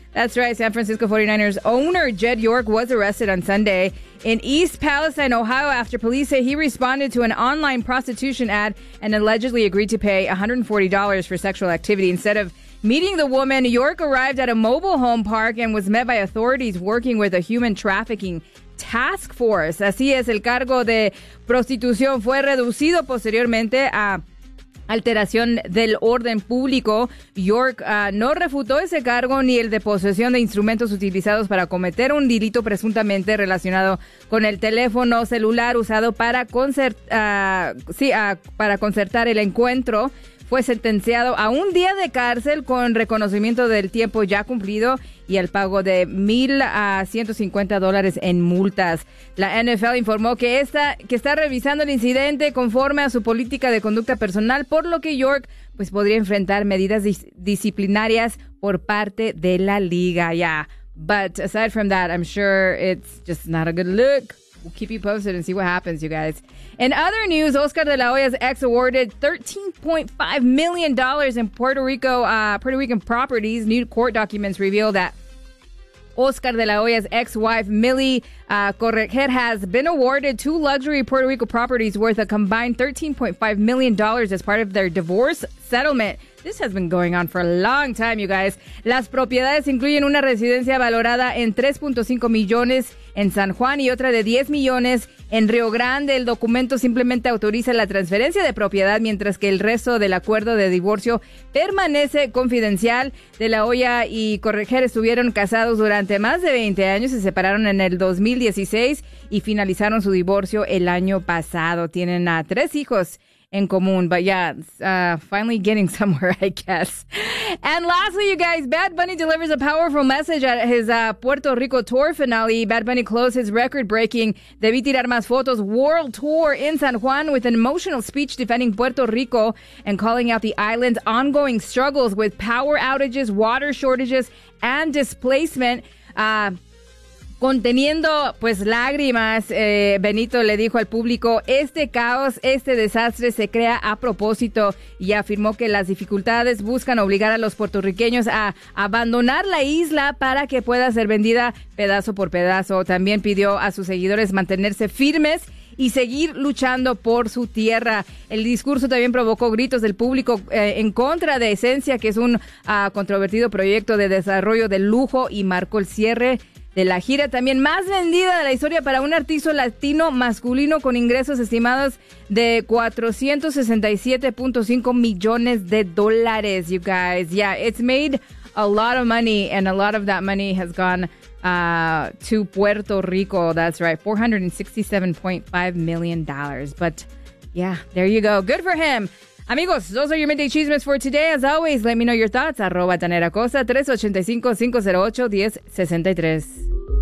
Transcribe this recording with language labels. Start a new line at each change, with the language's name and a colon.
English: That's right, San Francisco 49ers owner Jed York was arrested on Sunday in East Palestine, Ohio, after police say he responded to an online prostitution ad and allegedly agreed to pay $140 for sexual activity. Instead of meeting the woman, York arrived at a mobile home park and was met by authorities working with a human trafficking task force.
Spanish: Así es, el cargo de prostitución fue reducido posteriormente a alteración del orden público. York no refutó ese cargo ni el de posesión de instrumentos utilizados para cometer un delito presuntamente relacionado con el teléfono celular usado para concertar el encuentro. Fue sentenciado a un día de cárcel con reconocimiento del tiempo ya cumplido y el pago de $1,150 en multas. La NFL informó que está revisando el incidente conforme a su política de conducta personal, por lo que York pues podría enfrentar medidas disciplinarias por parte de la liga. Yeah, but aside from that, I'm sure it's just not a good look. We'll keep you posted and see what happens, you guys. In other news, Oscar de la Hoya's ex awarded $13.5 million in Puerto Rican properties. New court documents reveal that Oscar de la Hoya's ex-wife, Millie Correger, has been awarded two luxury Puerto Rico properties worth a combined $13.5 million as part of their divorce settlement. This has been going on for a long time, you guys. Las propiedades incluyen una residencia valorada en $3.5 millones en San Juan y otra de $10 millones en Río Grande. El documento simplemente autoriza la transferencia de propiedad, mientras que el resto del acuerdo de divorcio permanece confidencial. De la Hoya y Correger estuvieron casados durante más de 20 años, se separaron en el 2016 y finalizaron su divorcio el año pasado. Tienen a 3 hijos. En común,
English: but yeah, finally getting somewhere, I guess. And lastly, you guys, Bad Bunny delivers a powerful message at his Puerto Rico tour finale. Bad Bunny closed his record-breaking Debí Tirar Más Fotos world tour in San Juan with an emotional speech defending Puerto Rico and calling out the island's ongoing struggles with power outages, water shortages, and displacement.
Spanish: Conteniendo pues lágrimas, Benito le dijo al público, este caos, este desastre se crea a propósito, y afirmó que las dificultades buscan obligar a los puertorriqueños a abandonar la isla para que pueda ser vendida pedazo por pedazo. También pidió a sus seguidores mantenerse firmes y seguir luchando por su tierra. El discurso también provocó gritos del público en contra de Esencia, que es un controvertido proyecto de desarrollo de lujo, y marcó el cierre de la gira también más vendida de la historia para un artista latino masculino, con ingresos estimados de $467.5 millones,
English: you guys. Yeah, it's made a lot of money, and a lot of that money has gone to Puerto Rico. That's right, $467.5 million. But yeah, there you go. Good for him. Amigos, those are your midday chismes for today. As always, let me know your thoughts. @DaneraCosa, 385-508-1063.